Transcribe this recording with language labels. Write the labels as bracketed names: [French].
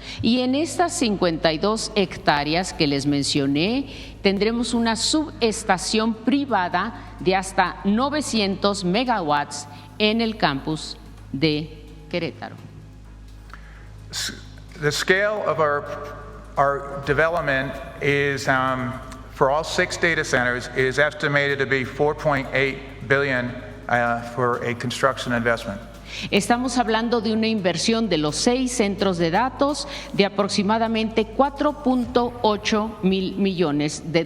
[Spanish] Y en estas 52 hectáreas que les mencioné, tendremos una subestación privada de hasta 900 megawatts en el campus de Querétaro. [English] The scale of our development is, for all 6 data centers, is estimated to be $4.8 billion for a construction investment. [Spanish] Estamos hablando de una inversión de los 6 centros de datos de aproximadamente $4.8 mil millones.